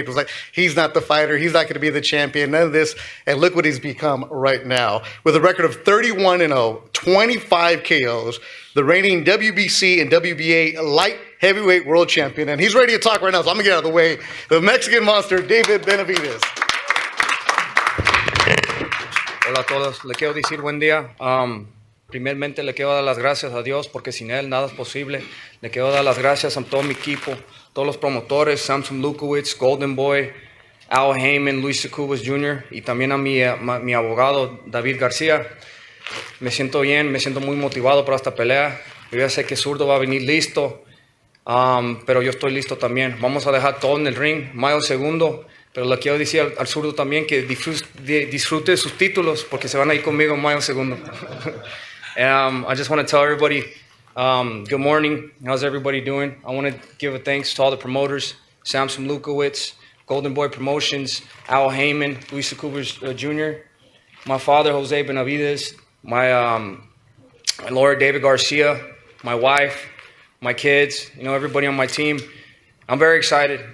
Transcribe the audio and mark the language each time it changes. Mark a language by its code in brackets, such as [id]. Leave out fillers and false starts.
[en] It was like, he's not the fighter. He's not going to be the champion. None of this. And look what he's become right now. With a record of 31-0, 25 KOs, the reigning WBC and WBA light heavyweight world champion. And he's ready to talk right now, so I'm going to get out of the way. The Mexican Monster, David Benavidez. [es] Hola a todos, le quiero decir buen día. Primeramente le quiero dar las gracias a Dios, porque sin Él nada es posible. Le quiero dar las gracias a todo mi equipo, todos los promotores, Samson Lukowitz, Golden Boy, Al Heyman, Luis Secubas Jr. y también a mi abogado David García. Me siento bien, me siento muy motivado para esta pelea. Yo ya sé que Zurdo va a venir listo, pero yo estoy listo también. Vamos a dejar todo en el ring, Mayo segundo. Pero le quiero decir al Zurdo también que disfrute de sus títulos, porque se van a ir conmigo en Mayo segundo. [en] I just want to tell everybody, good morning. How's everybody doing? I want to give a thanks to all the promoters, Samson Lukowitz, Golden Boy Promotions, Al Heyman, Luis Secubas Jr., my father, Jose Benavidez, my lawyer, David Garcia, my wife, my kids, you know, everybody on my team. I'm very excited.